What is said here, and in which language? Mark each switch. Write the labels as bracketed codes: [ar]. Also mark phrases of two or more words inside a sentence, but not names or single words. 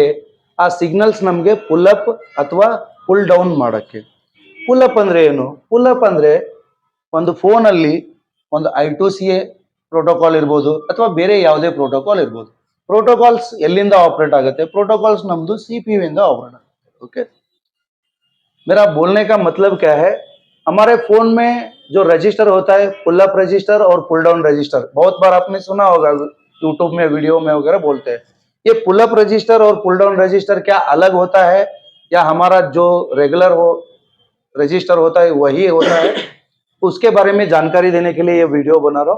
[kn] ಆ ಸಿಗ್ನಲ್ಸ್ ನಮಗೆ [en] pull up [kn] ಅಥವಾ [en] pull down [kn] ಮಾಡೋಕ್ಕೆ. [en] pull up [kn] ಅಂದ್ರೆ ಏನು? [en] pull up [kn] ಅಂದ್ರೆ ಒಂದು ಫೋನಲ್ಲಿ ಒಂದು I2C ಪ್ರೋಟೋಕಾಲ್ ಇರ್ಬೋದು ಅಥವಾ ಬೇರೆ ಯಾವುದೇ ಪ್ರೋಟೋಕಾಲ್ ಇರ್ಬೋದು. ಪ್ರೋಟೋಕಾಲ್ಸ್ ಎಲ್ಲಿಂದ ಆಪರೇಟ್ ಆಗುತ್ತೆ? ಪ್ರೋಟೋಕಾಲ್ಸ್ ನಮ್ದು CPU ಇಂದ ಆಪರೇಟ್ आಗುತ್ತೆ. [hi] ओके, मेरा बोलने का मतलब क्या है, हमारे फोन में जो रजिस्टर होता है [en] pull up resistor [hi] और [en] pull down resistor, [hi] बहुत बार आपने सुना होगा यूट्यूब में वीडियो में वगैरह बोलते हैं. ये [en] pull up resistor [hi] और [en] pull down resistor [hi] क्या अलग होता है या हमारा जो रेगुलर हो रजिस्टर होता है वही होता है, उसके बारे में जानकारी देने के लिए ये वीडियो बना रहा हूँ.